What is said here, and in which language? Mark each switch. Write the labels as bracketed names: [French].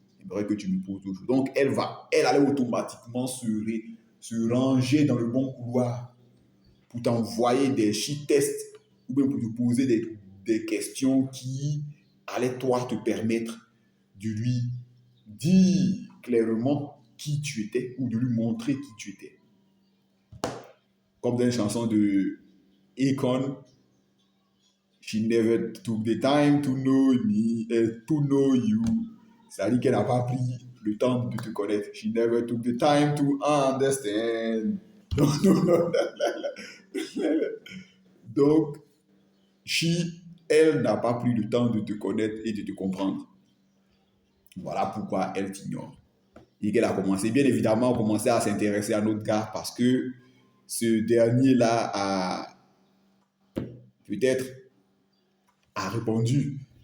[French] C'est vrai que tu me poses toujours. Donc elle allait automatiquement se ranger dans le bon couloir pour t'envoyer des shit tests ou bien pour te poser des questions qui allaient toi te permettre de lui dire clairement qui tu étais ou de lui montrer qui tu étais. Comme dans une chanson de Akon, [English] She never took the time to know me, to know you. [French] C'est-à-dire qu'elle n'a pas pris le temps de te connaître. [English] She never took the time to understand. [French] Donc, elle n'a pas pris le temps de te connaître et de te comprendre. Voilà pourquoi elle t'ignore. Et qu'elle a commencé, bien évidemment, à s'intéresser à notre gars parce que ce dernier-là a peut-être répondu